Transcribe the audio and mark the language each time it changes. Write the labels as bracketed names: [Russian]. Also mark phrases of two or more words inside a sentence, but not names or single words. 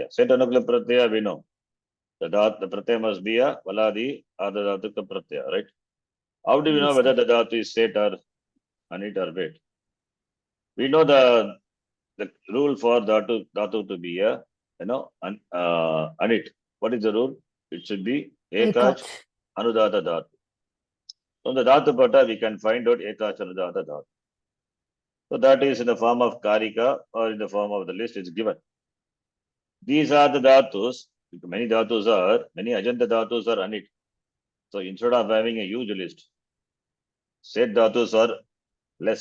[English] Set [Sanskrit] अनुकूल प्रत्यय [English] we know. The pratyaya must be a [Sanskrit] वलादि आर्धधातुक प्रत्यय, [English] right? How do we know whether the dhatu is set or anit or wait? We know the rule for dhatu to be a anit. What is the rule? It should be [Sanskrit] एकाच् अनुदात्त धातु. [English] From the [Sanskrit] धातु पाठ [English] we can find out [Sanskrit] एकाच् अनुदात्त धातु. [English] So that is in the form of karika or in the form of the list is given. These are the dhatus. Many ajanta dhatus are anit. So instead of having a huge list, set dhatus are less.